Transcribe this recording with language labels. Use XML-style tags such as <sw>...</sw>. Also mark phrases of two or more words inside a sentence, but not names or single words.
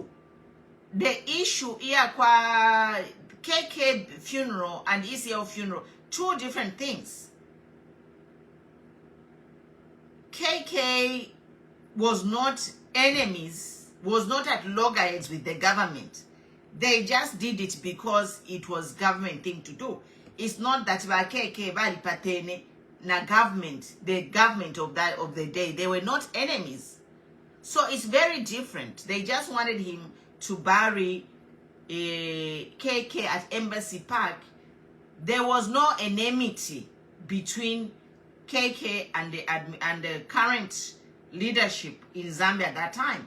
<en>The issue here kwa KK funeral and ECL funeral, two different things. KK was not enemies, was not at loggerheads with the government. They just did it because it was government thing to do. It's not that KK</en> <bem>bali patene na</bem> <en>government, the government of the day. They were not enemies. So it's very different. They just wanted him to bury KK at Embassy Park. There was no enmity between KK and the current leadership in Zambia at that time.</en>